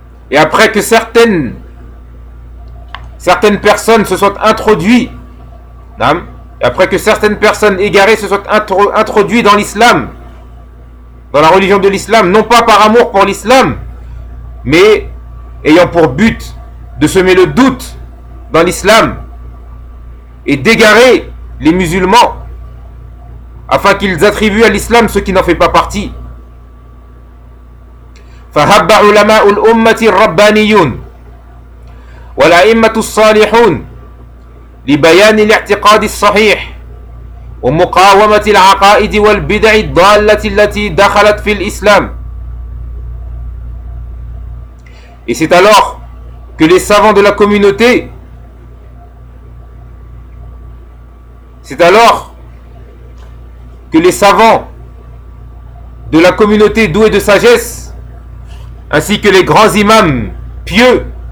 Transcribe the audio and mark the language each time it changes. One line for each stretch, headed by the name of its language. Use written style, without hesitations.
French: Et après que certaines personnes se soient introduites, après que certaines personnes égarées se soient introduites dans l'islam, dans la religion de l'islam, non pas par amour pour l'islam, mais ayant pour but de semer le doute dans l'islam et d'égarer les musulmans afin qu'ils attribuent à l'islam ce qui n'en fait pas partie.
Arabic: فهب علماء الأمة الربانيون والأئمة الصالحون لبيان الاعتقاد الصحيح ومقاومة العقائد والبدع الضالة التي دخلت في الإسلام.
French: Et c'est alors que les savants de la communauté, doués de sagesse, ainsi que les grands imams pieux,